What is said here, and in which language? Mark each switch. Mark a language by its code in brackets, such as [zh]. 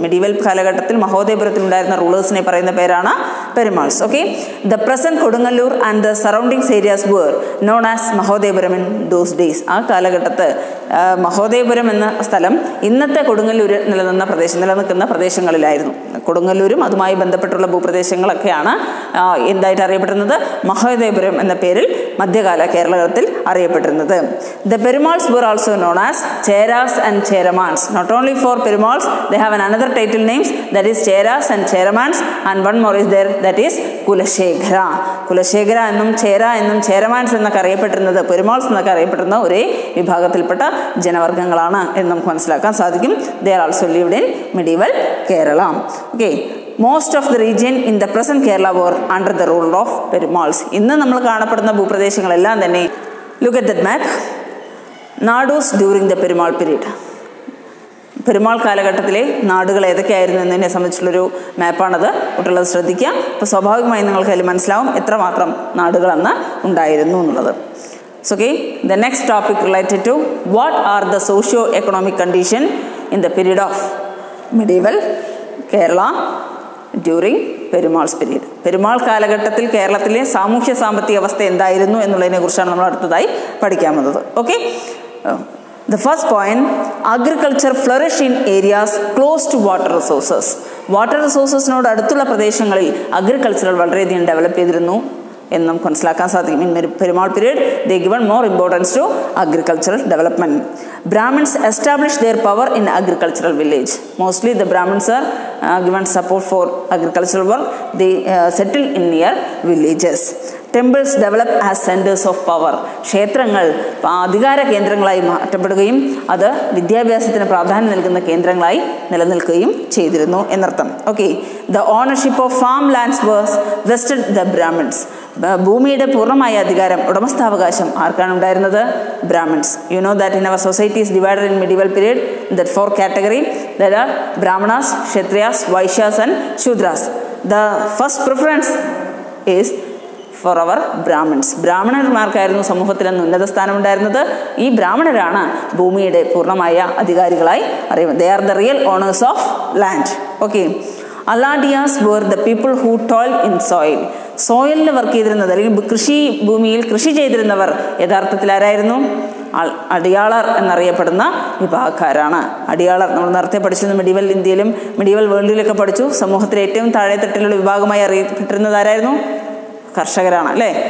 [ml] Medieval കാലഘട്ടത്തിൽ മഹോദയപുരത്തിൽ ഉണ്ടായിരുന്ന റൂളേഴ്സിനെ പറയുന്ന പേരാണ് Perumals. [en] Okay, the present Kodungalur and the surroundings areas were known as Mahodepuram in those days. [ml] ആ കാലഘട്ടത്ത് മഹോദയപുരം എന്ന സ്ഥലം ഇന്നത്തെ കൊടുങ്ങല്ലൂർ നിലനിൽക്കുന്ന പ്രദേശങ്ങളിലായിരുന്നു. കൊടുങ്ങല്ലൂരും അതുമായി ബന്ധപ്പെട്ടുള്ള ഭൂപ്രദേശങ്ങളൊക്കെയാണ് എന്തായിട്ട് അറിയപ്പെടുന്നത്? മഹോദയപുരം എന്ന പേരിൽ മധ്യകാല കേരളത്തിൽ അറിയപ്പെട്ടിരുന്നത്. [en] The Perumals were also known as Cheras and Cheramans. Not only for Perumals, they have another title names, that is Cheras and Cheramans, and one more is there, that is Kulashegara. [ml] Kulashegara എന്നും ചേര എന്നും ചേരമാൻസ് എന്നൊക്കെ അറിയപ്പെട്ടിരുന്നത് പെരുമാൾസ് എന്നൊക്കെ അറിയപ്പെടുന്ന ഒരേ വിഭാഗത്തിൽപ്പെട്ട ജനവർഗ്ഗങ്ങളാണ് എന്ന് നമുക്ക് മനസ്സിലാക്കാൻ സാധിക്കും. [en] They are also lived in medieval Kerala. Okay, most of the region in the present Kerala were under the rule of Perumals. [ml] ഇന്ന് നമ്മൾ കാണപ്പെടുന്ന ഭൂപ്രദേശങ്ങളെല്ലാം തന്നെ, [en] look at that map. Nadus during the Perumal period. [ml] Perumal കാലഘട്ടത്തിലെ നാടുകൾ ഏതൊക്കെയായിരുന്നു എന്നതിനെ സംബന്ധിച്ചുള്ളൊരു മാപ്പാണത്. കുട്ടികളത് ശ്രദ്ധിക്കുക. അപ്പോൾ സ്വാഭാവികമായി നിങ്ങൾക്ക് അതിൽ മനസ്സിലാവും എത്രമാത്രം നാടുകൾ അന്ന് ഉണ്ടായിരുന്നു എന്നുള്ളത്. [en] Okay, the next topic related to what are the socio-economic condition in the period of medieval Kerala during Perumal's period. [ml] Perumal കാലഘട്ടത്തിൽ കേരളത്തിലെ സാമൂഹ്യ സാമ്പത്തിക അവസ്ഥ എന്തായിരുന്നു എന്നുള്ളതിനെ കുറിച്ചാണ് നമ്മൾ അടുത്തതായി പഠിക്കാൻ പോകുന്നത്. [en] Okay, the first point, agriculture flourished in areas close to water resources. [ml] Water resourcesനോട് അടുത്തുള്ള പ്രദേശങ്ങളിൽ അഗ്രികൾച്ചറൽ വളരെയധികം ഡെവലപ്പ് ചെയ്തിരുന്നു എന്ന് നമുക്ക് മനസ്സിലാക്കാൻ സാധിക്കും. [en] In Perumal period, they given more importance to agricultural development. Brahmins established their power in agricultural village. Mostly the Brahmins are given support for agricultural work. They settled in near villages. temples developed as centers of power. [ml] ക്ഷേത്രങ്ങൾ അധികാര കേന്ദ്രങ്ങളായി മാറ്റപ്പെടുകയും അത് വിദ്യാഭ്യാസത്തിന് പ്രാധാന്യം നൽകുന്ന കേന്ദ്രങ്ങളായി നിലനിൽക്കുകയും ചെയ്തിരുന്നു എന്നർത്ഥം. [en] Okay, the ownership of farm lands was vested the Brahmins. [ml] ഭൂമിയുടെ പൂർണ്ണമായ അധികാരം, ഉടമസ്ഥാവകാശം ആർക്കാണ് ഉണ്ടായിരുന്നത്? Brahmins. [en] You know that in our society is divided in medieval period in that 4 category. There are Brahmanas, Kshatriyas, Vaishyas and Shudras. The first preference is for our Brahmins. [ml] ബ്രാഹ്മണന്മാർക്കായിരുന്നു സമൂഹത്തിൽ അന്ന് ഉന്നത സ്ഥാനം ഉണ്ടായിരുന്നത്. ഈ ബ്രാഹ്മണരാണ് ഭൂമിയുടെ പൂർണ്ണമായ അധികാരികളായി അറിയുന്നത്. [en] They are the real owners of land. Okay. Aladiyas were the people who toiled in soil. [ml] സോയിലിൽ work ചെയ്തിരുന്നത് അല്ലെങ്കിൽ കൃഷി ഭൂമിയിൽ കൃഷി ചെയ്തിരുന്നവർ യഥാർത്ഥത്തിൽ ആരായിരുന്നു? അടിയാളർ എന്നറിയപ്പെടുന്ന വിഭാഗക്കാരാണ്. അടിയാളർ നമ്മൾ നേരത്തെ പഠിച്ചിരുന്നു, മെഡീവൽ ഇന്ത്യയിലും മെഡീവൽ വേൾഡിലൊക്കെ പഠിച്ചു. സമൂഹത്തിലെ ഏറ്റവും താഴെത്തട്ടിലുള്ള വിഭാഗമായി അറിയപ്പെട്ടിരുന്നത് ആരായിരുന്നു? കർഷകരാണ് അല്ലേ.